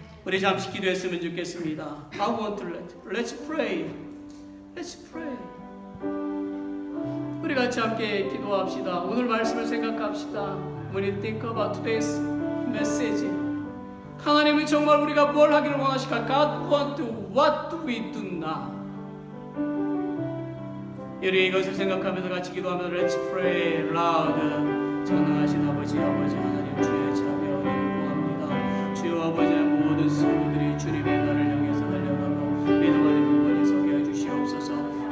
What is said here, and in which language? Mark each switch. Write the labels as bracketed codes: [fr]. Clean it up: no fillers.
[ko] 우리 잠시 기도했으면 좋겠습니다. [en] I want to let's pray. Let's pray. [ko] 우리 같이 함께 기도합시다. 오늘 말씀을 생각합시다. [en] When you think about today's message, [ko] 하나님은 정말 우리가 뭘 하기를 원하실까? [en] God want to, what do we do now? [ko] 우리 이것을 생각하면서 같이 기도하면서 [en] Let's pray loud. [ko] 전능하신 아버지 하나님 주의 자비 은혜를 구합니다. 주여 아버지의 모든 성도들이 주님의 나를 향해서 달려가고 믿음 안에 굳건히 서게 해주시옵소서.